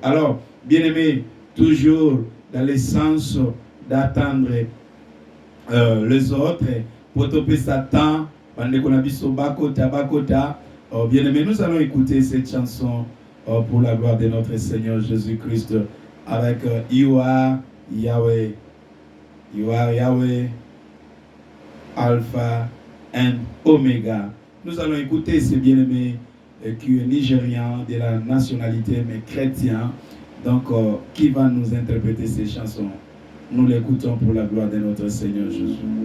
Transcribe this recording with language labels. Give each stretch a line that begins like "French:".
French: Alors, bien-aimé, toujours dans le sens d'attendre les autres, pour topé Satan,
Lingala: Bandekonabiso Bakota.
French: Bien-aimé, nous allons écouter cette chanson pour la gloire de notre Seigneur Jésus-Christ avec You are Yahweh.
English: You are Yahweh, Alpha and Omega.
French: Nous allons écouter ce bien-aimé qui est nigérian, de la nationalité, mais chrétien. Donc, qui va nous interpréter ces chansons? Nous l'écoutons pour la gloire de notre Seigneur Jésus.